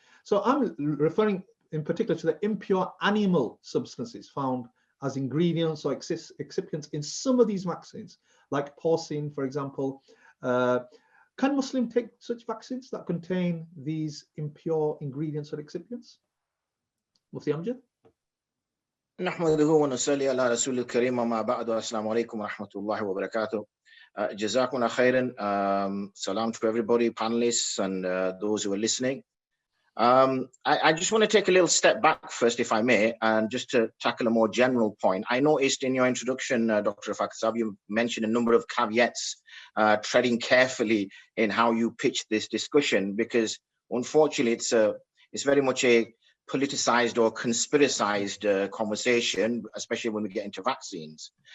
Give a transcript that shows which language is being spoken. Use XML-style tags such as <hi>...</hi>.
<en>So I'm referring in particular to the impure animal substances found as ingredients or excipients in some of these vaccines, like porcine, for example. Can Muslims take such vaccines that contain these impure ingredients or excipients? Mufti Amjad.</en> <ar>نحمده ونصلي على رسول الكريم وما بعد السلام عليكم ورحمة الله وبركاته. جزاكم الله خيرا.</ar> <en>Salam to everybody, panelists, and those who are listening. I just want to take a little step back first, if I may, and just to tackle a more general point. I noticed in your introduction, Dr. Rafaqat, you mentioned a number of caveats, treading carefully in how you pitch this discussion, because unfortunately it's very much a politicized or conspiracized conversation, especially when we get into vaccines.</en>